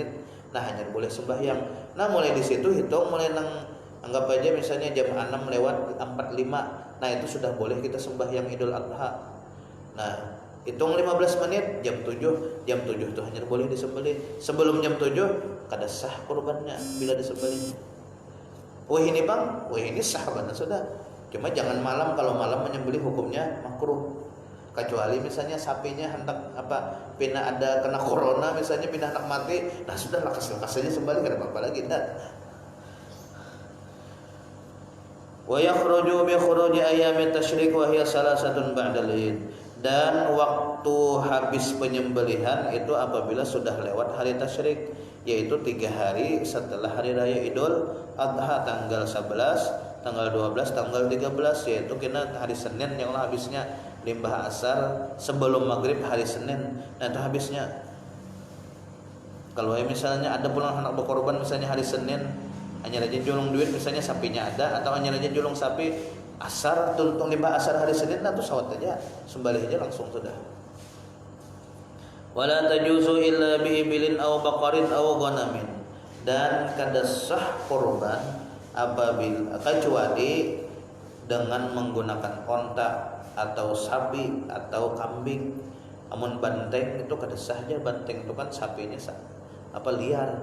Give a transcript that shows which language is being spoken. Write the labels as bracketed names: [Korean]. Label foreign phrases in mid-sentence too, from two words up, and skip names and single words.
[Banjar] Nah hanya boleh sembahyang. Nah mulai di situ hitung, mulai anggap aja misalnya jam 6 lewat 45. Nah itu sudah boleh kita sembahyang Idul Adha. Nah, hitung 15 menit, jam 7 tuh hanya boleh disembelih. Sebelum jam 7 kada sah kurbannya bila disembelih. Ini sah benar sudah. Cuma jangan malam, kalau malam menyembelih hukumnya makruh. kecuali misalnya sapinya hendak pindah ada kena corona misalnya, pindah hendak mati, nah sudah lakas saja sembelih, kada apa-apa lagi enggak. [Arabic] ويخرج بخروج أيام التشريق وهي ثلاثة بعد العيد. [Banjar] Dan waktu habis penyembelihan itu apabila sudah lewat hari tasyrik, yaitu 3 hari setelah hari raya Idul Adha, tanggal 11, tanggal 12, tanggal 13, yaitu kena hari Senin yang habisnya limbah asar sebelum maghrib hari Senin. Nah itu habisnya. Kalau misalnya ada pulang anak berkorban misalnya hari Senin, hanya aja julung duit misalnya sapinya ada, atau hanya aja julung sapi asar, tuntung limbah asar hari Senin, nah itu sawat aja, sembelih aja langsung sudah. [Arabic] ولا تجوز إلا بإبل أو بقر أو غنم. [Banjar] Dan kada sah kurban apabila kecuali dengan menggunakan onta atau sapi atau kambing. Amun banteng itu kada sah aja, banteng itu kan sapinya liar.